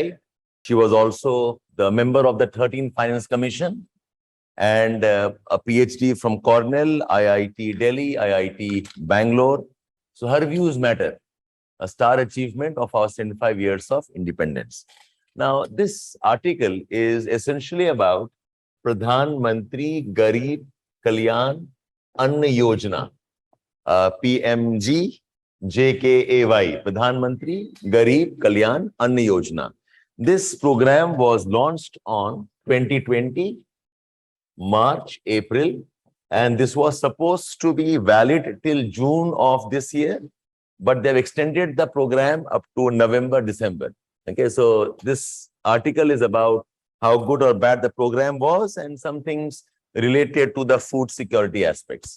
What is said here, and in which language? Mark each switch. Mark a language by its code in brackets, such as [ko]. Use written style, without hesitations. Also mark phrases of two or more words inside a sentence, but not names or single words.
[en] She was also the member of the 13th Finance Commission and a PhD from Cornell, IIT Delhi, IIT Bangalore. So her views matter. A star achievement of our 75 years of independence. Now, this article is essentially about Pradhan Mantri Garib Kalyan Yojana, PMGKAY, Pradhan Mantri Garib Kalyan Yojana. This program was launched on 2020, March, April, and this was supposed to be valid till June of this year. But they've extended the program up to November, December. Okay, so this article is about how good or bad the program was and some things related to the food security aspects.